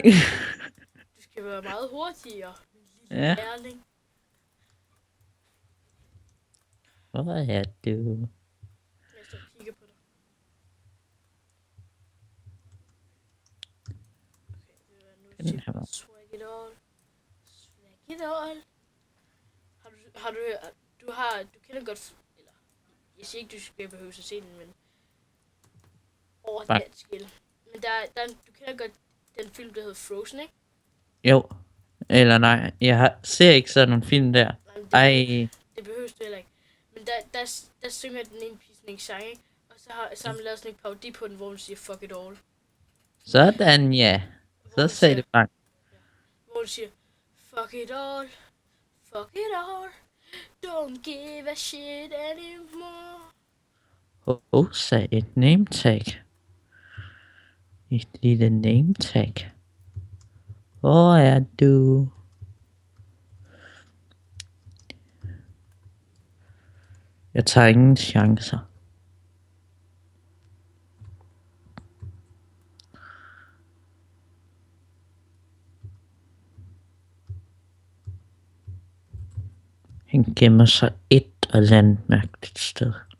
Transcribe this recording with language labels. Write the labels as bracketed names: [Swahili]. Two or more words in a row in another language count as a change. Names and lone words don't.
[Danish] Du skal være meget hurtigere. Ja. Lærling. Hvor er du? Jeg står og kigger på dig. Okay, nu er det [English] swag it all. Swag it all. [Danish] Du kender godt, eller jeg siger ikke, du skal behøve at se den, men den skill. Men du kender godt den film, der hedder Frozen, ikke? Jo. Eller nej, ser ikke sådan nogle film der. Det behøves du heller ikke. Men der synger den ene pige sådan en sang, ikke? Og så har man lavet sådan en parodi på den, hvor hun siger fuck it all. Sådan, ja. Så sagde det bare. Hvor hun siger, [English] fuck it all, fuck it all, don't give a shit anymore. [Danish] Sagde et [English] name tag. [Danish] Et lille [English] name tag. [Danish] Hvor er du? Jeg tager ingen chancer. Han gemmer sig et eller andet mærkeligt sted.